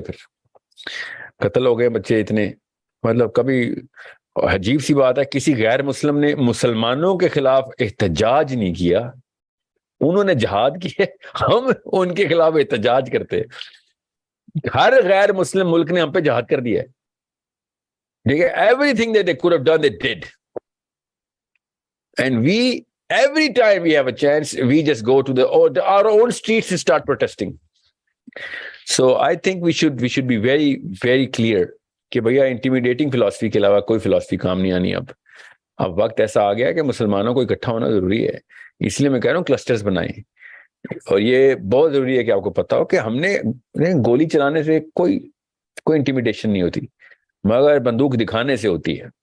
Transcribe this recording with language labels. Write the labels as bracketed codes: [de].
[ur] پھر قتل ہو گئے بچے اتنے، مطلب کبھی عجیب سی بات ہے کسی غیر مسلم نے مسلمانوں کے خلاف احتجاج نہیں کیا، انہوں نے جہاد کیے، ہم ان کے خلاف احتجاج کرتے. ہر غیر مسلم ملک نے ہم پہ جہاد کر دیا ہے، ٹھیک ہے. [en] Everything that they could have done they did, and we every time we have a chance we just go to our own streets and start protesting. So I think we should be very very clear [ur] کہ بھیا intimidating philosophy کے علاوہ کوئی philosophy کام نہیں آنی. اب وقت ایسا آ گیا کہ مسلمانوں کو اکٹھا ہونا ضروری ہے، اس لیے میں کہہ رہا ہوں کلسٹرز بنائیں. اور یہ بہت ضروری ہے کہ آپ کو پتا ہو کہ ہم نے گولی چلانے سے کوئی انٹیمیڈیشن نہیں ہوتی، مگر بندوق دکھانے سے ہوتی ہے.